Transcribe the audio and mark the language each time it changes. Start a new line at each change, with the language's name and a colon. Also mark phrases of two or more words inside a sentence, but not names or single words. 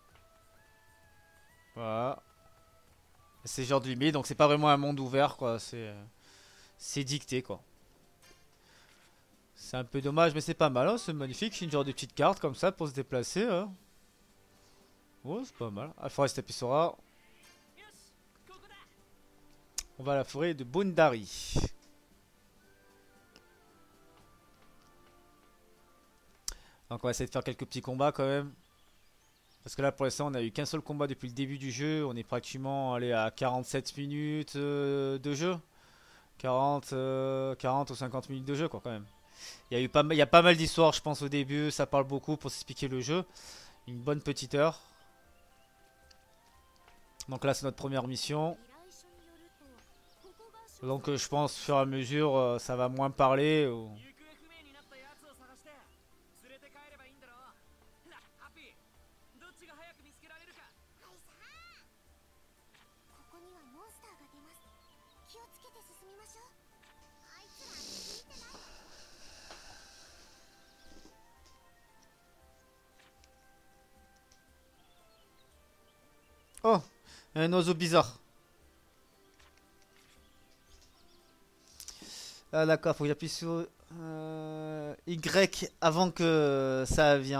French: Voilà. C'est genre de limite, donc c'est pas vraiment un monde ouvert, quoi. C'est dicté, quoi. C'est un peu dommage, mais c'est pas mal, hein. C'est magnifique. Une genre de petite carte comme ça pour se déplacer, hein. Ouais, c'est pas mal. Ah, Forest Episora.
Japanese: よし、ここだ。
French: On va à la forêt de Boundary. Donc on va essayer de faire quelques petits combats quand même. Parce que là pour l'instant on a eu qu'un seul combat depuis le début du jeu. On est pratiquement allé à 47 minutes de jeu. 40 ou 50 minutes de jeu, quoi, quand même. Il y a pas mal d'histoires, je pense, au début. Ça parle beaucoup pour s'expliquer le jeu. Une bonne petite heure. Donc là c'est notre première mission.
Japanese: 依頼書によるとここが所
French: Donc je pense au fur et à mesure ça va moins parler.
Japanese: 行方不明になったやつを探して連れて帰ればいいんだろう。な、ハッピー、どっちが早く見つけられるか。はいさあ、ここにはモンスターが出ます。気をつけて進みましょう。あいつら聞いてない。
French: Oh, un oiseau bizarre. Ah d'accord, faut que j'appuie sur Y avant que ça vienne.